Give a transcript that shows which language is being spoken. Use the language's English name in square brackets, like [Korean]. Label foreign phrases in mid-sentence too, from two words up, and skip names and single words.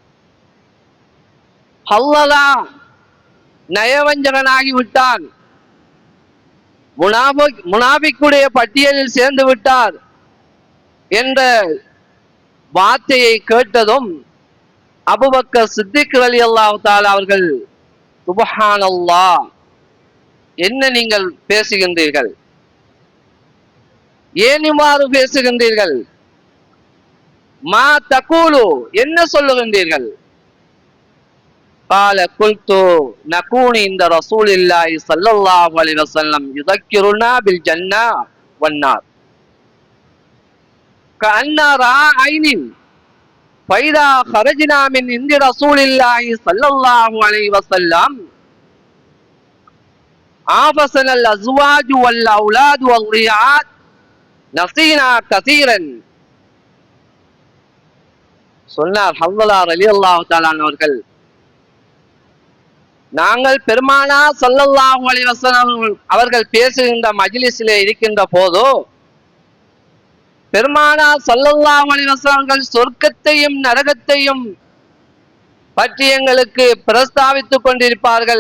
[Tamil] ஹல்லலா நயவஞ்சகனாகி விட்டான், முனாபிக்குடைய பட்டியலில் சேர்ந்து விட்டார் என்ற வார்த்தையை கேட்டதும் அபூபக்கர் சித்திக் [Arabic] رضي الله تعالى [Tamil] அவர்கள், சுப்ஹானல்லாஹ், என்ன நீங்கள் பேசுகின்றீர்கள், ஏன் இவ்வாறு பேசுகின்றீர்கள், [Arabic] ما تقول, [Tamil] என்ன சொல்லுகின்றீர்கள்? [Arabic] قال قلت نكون عند رسول الله صلى الله عليه وسلم يذكرنا بالجنة والنار كأن رأى عين فإذا خرجنا من عند رسول الله صلى الله عليه وسلم عافسنا الأزواج والأولاد والضيعات نسينا كثيرا. [Tamil] சொன்னார் ஹன்லலா [Arabic] رضي الله تعالى [Tamil] அவர்கள், நாங்கள் பெருமானார் [Arabic] صلى الله عليه وسلم [Tamil] அவர்கள் பேசுகின்ற மஜ்லிஸிலே இருக்கின்ற போது பெருமானார் [Arabic] صلى الله عليه وسلم [Tamil] சொர்க்கத்தையும் நரகத்தையும் பற்றி எங்களுக்கு பிரஸ்தாபித்துக் கொண்டிருப்பார்கள்.